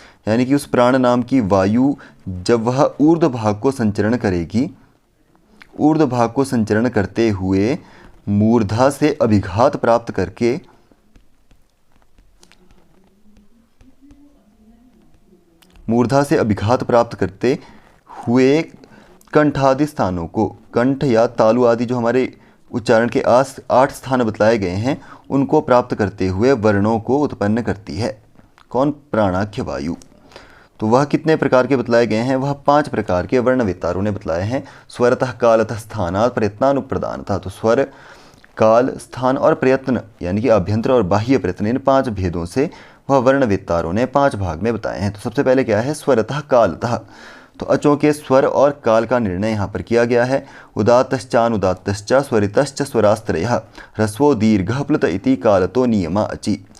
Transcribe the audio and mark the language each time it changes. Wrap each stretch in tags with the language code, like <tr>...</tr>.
<hi>यानी कि उस प्राण नाम की वायु जब वह ऊर्ध्व भाग को संचरण करेगी, ऊर्ध्व भाग को संचरण करते हुए मूर्धा से अभिघात प्राप्त करके करते हुए कंठादि स्थानों को, कंठ या तालु आदि जो हमारे उच्चारण के 8 स्थान बतलाए गए हैं, उनको प्राप्त करते हुए वर्णों को उत्पन्न करती है। कौन? प्राणाख्य वायु। तो वह कितने प्रकार के बतलाए गए हैं? वह 5 प्रकार के वर्णवेत्तारों ने बतलाए हैं।</hi> <sa>स्वरतः कालतः स्थानात् प्रयत्नानुप्रदानतः।</sa> <hi>तो स्वर, काल, स्थान और प्रयत्न यानी कि आभ्यंतर और बाह्य प्रयत्न, इन 5 भेदों से वह वर्णवेत्तारों ने 5 भाग में बताए हैं। तो सबसे पहले क्या है? स्वरतः कालतः। तो अचों के स्वर और काल का निर्णय यहाँ पर किया गया है।</hi> <sa>उदात्तश्चानुदात्तश्च स्वरितश्च स्वरास्त्रयः ह्रस्वो दीर्घः प्लुत इति कालतो नियमा अचि।</sa>